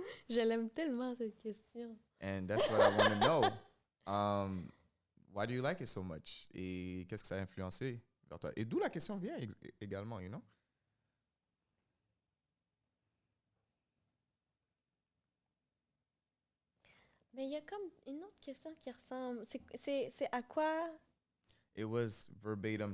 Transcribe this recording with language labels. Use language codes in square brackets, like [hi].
[fr] Je l'aime tellement, cette question. [en] And that's what I want to know. Why do you like it so much? [fr] Et qu'est-ce que ça a influencé vers toi? Et d'où la question vient également, [en] you know? [fr] Mais il y a comme une autre question qui ressemble. C'est à quoi? [en] It was verbatim.